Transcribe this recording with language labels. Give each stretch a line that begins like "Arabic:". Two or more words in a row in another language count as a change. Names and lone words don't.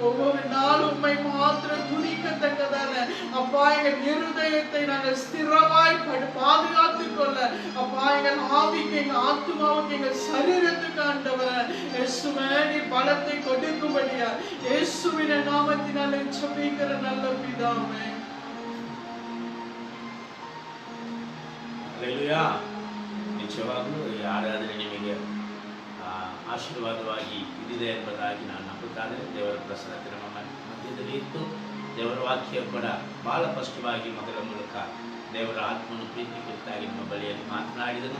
Tamil: ஒவ்வொரு நாள் உம்மை மாத்திரம் துதிக்கத்தக்கதான அப்பா எங்கள் இருதயத்தை நாங்கள் ஸ்திரமாய் பாதுகாத்துக் கொள்ள அப்பா எங்கள் ஆவிக்கு எங்கள் ஆத்துமாவுக்கு எங்கள் சரீரத்துக்கு ஆண்டவர் இயேசுவே நீர் பலத்தை கொடுக்கும்படியா இயேசுவின் நாமத்தினாலே ஜெபிக்கிற நல்ல பிதாவே.
Kannada: ಹಲ್ಲೆಲೂಯಾ. ನಿಜವಾಗ್ಲೂ ಈ ಆರಾಧನೆ ನಿಮಗೆ ಆಶೀರ್ವಾದವಾಗಿ ಇದಿದೆ ಎಂಬುದಾಗಿ ನಾನು ನಂಬುತ್ತಾನೆ. ದೇವರ ಪ್ರಸನ್ನತೆ ನಮ್ಮ ಮಧ್ಯದಲ್ಲಿ ಇತ್ತು. ದೇವರ ವಾಕ್ಯ ಕೂಡ ಬಹಳ ಸ್ಪಷ್ಟವಾಗಿ ಮಗಳ ಮೂಲಕ ದೇವರ ಆತ್ಮನು ಪ್ರೀತಿ ಕುರಿತಾಗಿ ನಿಮ್ಮ ಬಳಿಯಲ್ಲಿ ಮಾತನಾಡಿದನು.